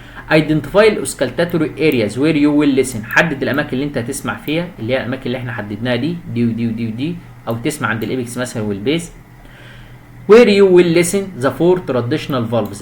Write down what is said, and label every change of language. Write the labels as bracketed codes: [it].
[en] identify الاسكالتاتوري areas where you will listen. [ar] حدد الاماكن اللي انت هتسمع فيها، اللي هي الاماكن اللي احنا حددناها دي ودي ودي ودي، او تسمع عند الابيكس مثلا والبيس. [en] where you will listen the four traditional valves.